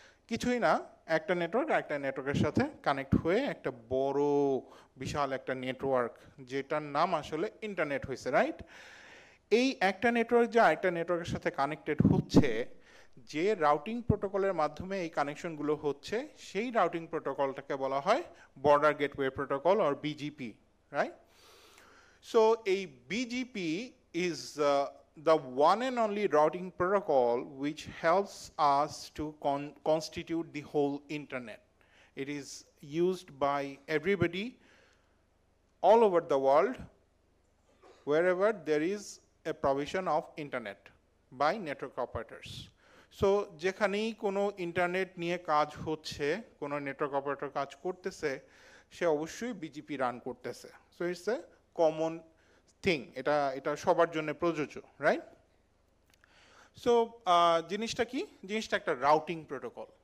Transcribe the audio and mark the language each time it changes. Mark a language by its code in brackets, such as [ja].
[bn] কিছুই না, একটা নেটওয়ার্ক একটা নেটওয়ার্কের সাথে কানেক্ট হয়ে একটা বড় বিশাল একটা নেটওয়ার্ক, যেটার নাম আসলে ইন্টারনেট হয়েছে, রাইট? এই একটা নেটওয়ার্ক যে আরেকটা নেটওয়ার্কের সাথে কানেক্টেড হচ্ছে, যে রাউটিং প্রোটোকলের মাধ্যমে এই কানেকশনগুলো হচ্ছে, সেই রাউটিং প্রোটোকলটাকে বলা হয় border gateway protocol or BGP, right? [en] So এই BGP is the one and only routing protocol which helps us to constitute the whole internet. It is used by everybody all over the world wherever there is a provision of internet by network operators. [bn] So যেখানেই কোনো internet নিয়ে কাজ হচ্ছে, কোনো network operator কাজ করতেছে, সে অবশ্যই BGP run করতেছে। So it's a common thing, এটা সবার জন্য প্রযোজ্য, রাইট? সো জিনিসটা কি? জিনিসটা একটা রাউটিং প্রোটোকল।